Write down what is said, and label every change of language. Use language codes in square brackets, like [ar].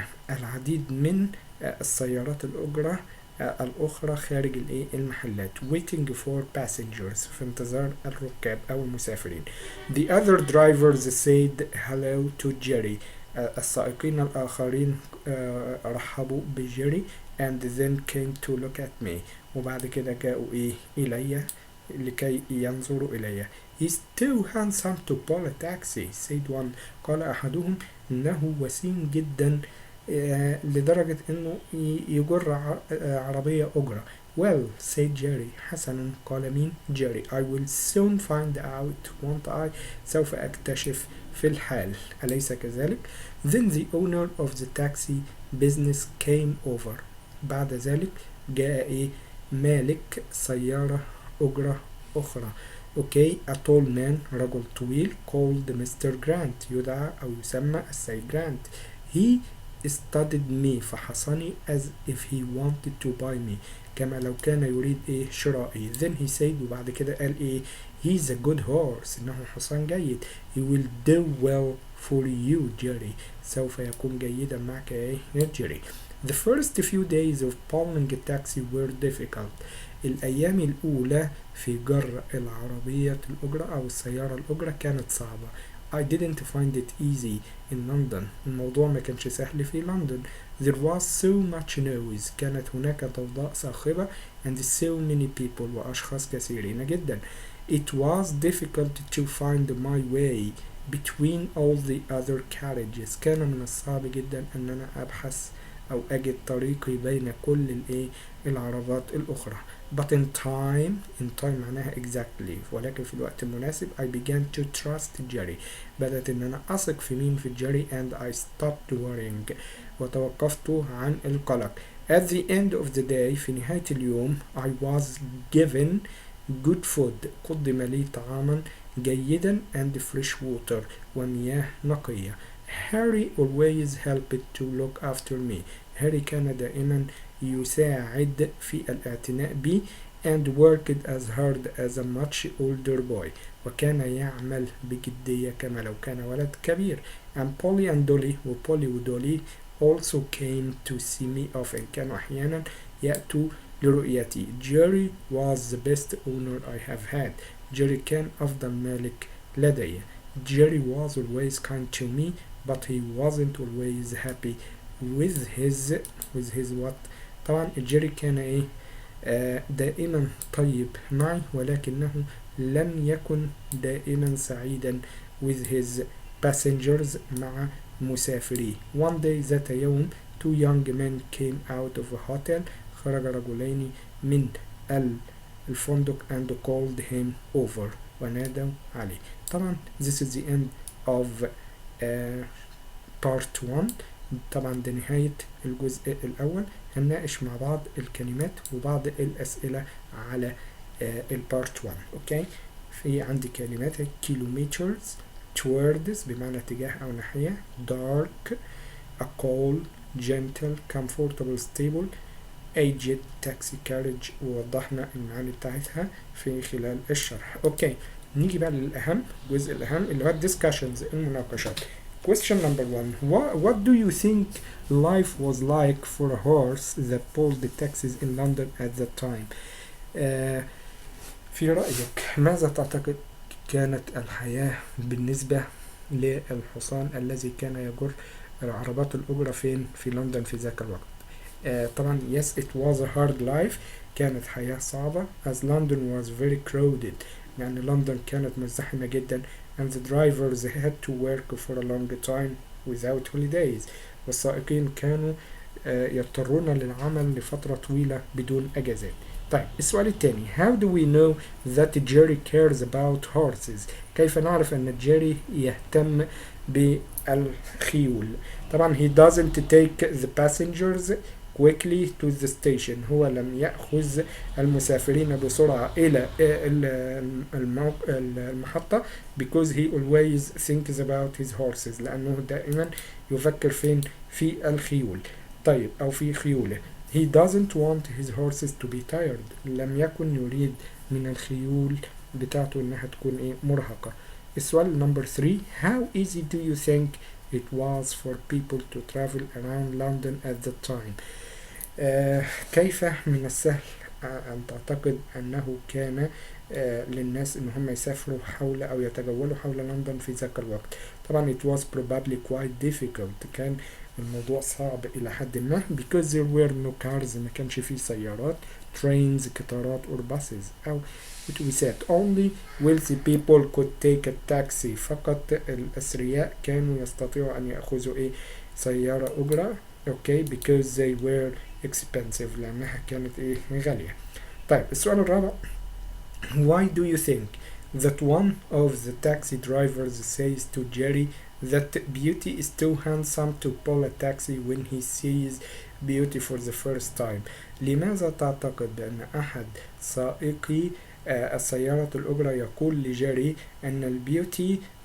[ar] العديد من السيارات الأجرة الأخرى خارج المحلات [en] waiting for passengers [ar] في انتظار الركاب أو المسافرين. [en] The other drivers said hello to Jerry. [ar] السائقين الآخرين رحبوا بجيري [en] and then came to look at me. [ar] وبعد كده جاءوا إلي لكي ينظروا إلي. [en] He's too handsome to pull a taxi, said one. [ar] قال أحدهم إنه وسيم جدا لدرجة إنه يجر عربية أجرة. [en] Well, said Jerry. [ar] حسنا، قال مين؟ Jerry. [en] I will soon find out, won't I? [ar] سوف أكتشف في الحال، أليس كذلك؟ [en] Then the owner of the taxi business came over. [ar] بعد ذلك جاء مالك سيارة أجرة أخرى. [en] Okay, a tall man، [ar] رجل طويل، [en] called Mr. [ar] Grant، يدعى أو يسمى السيد جرانت. [en] He studied me، [ar] فحصني [en] as if he wanted to buy me، [ar] كما لو كان يريد شرائي. [en] Then he said، [ar] وبعد كده قال [en] he's a good horse، [ar] إنه حصان جيد. [en] He will do well for you Jerry، [ar] سوف يكون جيدا معك يا جيري. [en] The first few days of pulling a taxi were difficult. [ar] الأيام الأولى في جر العربية الأجرة أو السيارة الأجرة كانت صعبة. [en] I didn't find it easy in London. [ar] الموضوع ما كانش سهل في لندن. [en] There was so much noise. [ar] كانت هناك ضوضاء صاخبة [en] and so many people، [ar] وأشخاص كثيرين جدا. [en] It was difficult to find my way between all the other carriages. [ar] كان من الصعب جدا أن أنا أبحث أو أجد طريقي بين كل العربات الأخرى. [en] But in time [ar] معناها [en] exactly، [ar] ولكن في الوقت المناسب [en] I began to trust Jerry. [ar] بدأت إن أنا أثق في مين؟ في جيري. [en] and I stopped worrying، [ar] وتوقفت عن القلق. [en] At the end of the day، [ar] في نهاية اليوم [en] I was given good food، [ar] قدم لي طعاما جيدا [en] and fresh water، [ar] ومياه نقية. [en] Harry always helped to look after me. [ar] هاري كان دائما يساعد في الاعتناء بي [en] and worked as hard as a much older boy، [ar] وكان يعمل بجدية كما لو كان ولد كبير. [en] and Polly and Dolly، [ar] وبولي ودولي [en] also came to see me often، [ar] كانوا أحيانا يأتوا لرؤيتي. [en] Jerry was the best owner I have had. [ar] جيري كان أفضل مالك لدي. [en] Jerry was always kind to me but he wasn't always happy with his what. [ar] طبعا جيري كان دائما طيب معي، ولكنه لم يكن دائما سعيدا [en] with his passengers، [ar] مع مسافريه. [en] One day، [ar] ذات يوم، [en] two young men came out of a hotel، [ar] خرج رجلين من الفندق [en] and called him over، [ar] ونادوا عليه. [en] طبعا this is the end of part 1. [ar] طبعا ده نهاية الجزء الأول. هنناقش مع بعض الكلمات وبعض الأسئلة على البارت 1. أوكي، في عندي كلمات kilometers، towards بمعنى اتجاه أو ناحية، dark، a cold، gentle، comfortable، stable، aged، taxi carriage، ووضحنا المعاني بتاعتها في خلال الشرح. أوكي، نيجي بقى للأهم، الجزء الأهم اللي هو discussions، المناقشات. [en] Question number 1. What do you think life was like for a horse that pulled the taxis in London at that time? [ar] في رأيك ماذا تعتقد كانت الحياة بالنسبة للحصان الذي كان يجر العربات الأجرة فين في لندن في ذاك الوقت؟ طبعا [en] yes it was a hard life، [ar] كانت حياة صعبة [en] as London was very crowded، [ar] يعني لندن كانت مزدحمة جدا [en] and the drivers had to work for a long time without holidays، [ar] والسائقين كانوا يضطرون للعمل لفترة طويلة بدون أجازات. طيب السؤال الثاني، [en] how do we know that Jerry cares about horses؟ [ar] كيف نعرف أن جيري يهتم بالخيول؟ [en] طبعا he doesn't take the passengers quickly to the station، [ar] هو لم يأخذ المسافرين بسرعة إلى المحطة [en] because he always thinks about his horses، [ar] لأنه دائما يفكر فين؟ في الخيول. طيب أو في خيوله. [en] he doesn't want his horses to be tired، [ar] لم يكن يريد من الخيول بتاعته إنها تكون مرهقة. السؤال [en] number 3، how easy do you think it was for people to travel around London at that time. [ar] كيف من السهل أن تعتقد أنه كان للناس إن هم يسافروا حول أو يتجولوا حول لندن في ذاك الوقت. طبعا [en] it was probably quite difficult، [ar] كان الموضوع صعب إلى حد ما [en] because there were no cars، [ar] ما كانش فيه سيارات، trains قطارات [en] or buses، [ar] أو أتوبيسات. [en] only wealthy people could take a taxi، [ar] فقط الأثرياء كانوا يستطيعوا أن يأخذوا سيارة أجرة. [en] okay because they were expensive، [ar] لأنها كانت غالية. طيب السؤال الرابع، [en] why do you think that one of the taxi drivers says to Jerry that Beauty is too handsome to pull a taxi when he sees Beauty for the first time؟ [ar] لماذا تعتقد بأن أحد سائقي السيارة الأجرة يقول لجيري أن البيوتي